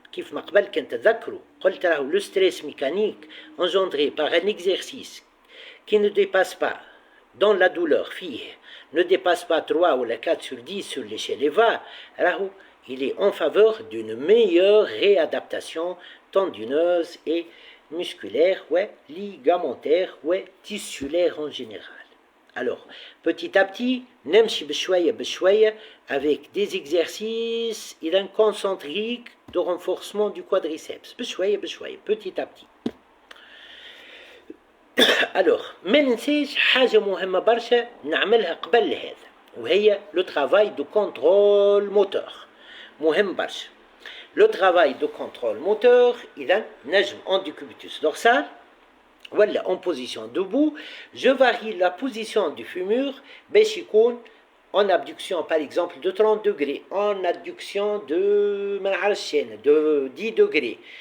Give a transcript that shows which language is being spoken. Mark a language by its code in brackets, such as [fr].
[ar] كيف ما قبل كنت تذكروا قلت راهو [fr] le stress mécanique engendré par un exercice qui ne dépasse pas dans la douleur فيه ne dépasse pas 3 ou 4 sur 10 sur l'échelle EVA, راهو il est en faveur d'une meilleure réadaptation tendineuse et musculaire ou ligamentaire ou tissulaire en général. Alors, petit à petit, [ar] نمشي بشوية بشوية [fr] avec des exercices concentriques de renforcement du quadriceps. [ar] بشوية بشوية, [fr] petit à petit. [ar] Alors, ما ننساش حاجة مهمة برشا نعملها قبل هذا وهي [fr] le travail de contrôle moteur. [ar] مهم برشا. [fr] Le travail de contrôle moteur, [ar] إذا نجم [fr] en décubitus dorsal voilà en position debout, je varie la position du fémur [ar] باش يكون [fr] en abduction par exemple de 30 degrés, en adduction de de 10 degrés.